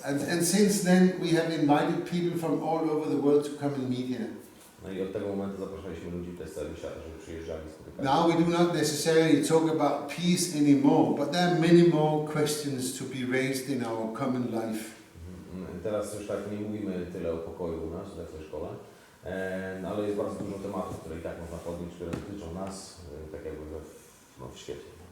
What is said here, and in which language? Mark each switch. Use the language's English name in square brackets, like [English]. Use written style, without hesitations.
[English] And since then we have invited people from all over the world to come and meet here. [Polish] No i od tego momentu zapraszaliśmy ludzi też z całego świata, żeby przyjeżdżali, spotykali. [English] Now we do not necessarily talk about peace anymore, but there are many more questions to be raised in our common life. [Polish] Teraz już tak nie mówimy tyle o pokoju u nas, w tej szkole, ale jest bardzo dużo tematów, które i tak można podjąć, które dotyczą nas, tak jakby w świecie.